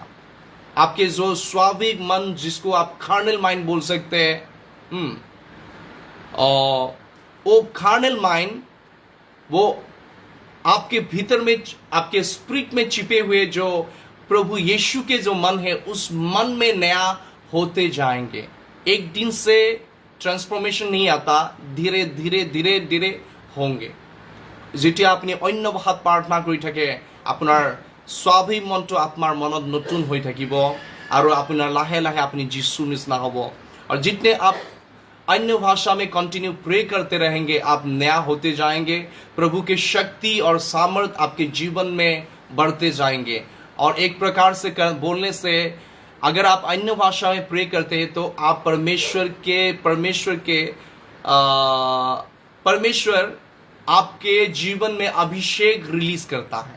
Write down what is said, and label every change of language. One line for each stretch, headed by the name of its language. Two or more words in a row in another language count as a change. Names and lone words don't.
Hindi: आपके जो स्वाभाविक मन, जिसको आप
English: carnal mind
Hindi: बोल सकते हैं, और वो
English: carnal mind
Hindi: वो आपके भीतर में, आपके स्पिरिट में छिपे हुए जो प्रभु यीशु के जो मन है, उस मन में नया होते जाएंगे। एक दिन से ট্রান্সফরমেশন नहीं आता, धीरे धीरे होंगे।
Assamese: যেতিয়া আপুনি অন্য ভাষাত প্ৰাৰ্থনা কৰি থাকে, আপোনাৰ স্বাভাৱিক মনটো আপোনাৰ মনত নতুন হৈ থাকিব, আৰু আপোনাৰ লাহে লাহে আপুনি যীশুৰ নিচিনা হ'ব।
Hindi: और जितने आप अन्य भाषा में
English: continue pray
Hindi: करते रहेंगे, आप नया होते जाएंगे, प्रभु के शक्ति और सामर्थ आपके जीवन में बढ़ते जाएंगे। और एक प्रकार से बोलने से, अगर आप अन्य भाषा में प्रे करते हैं, तो आप परमेश्वर आपके जीवन में अभिषेक रिलीज करता है।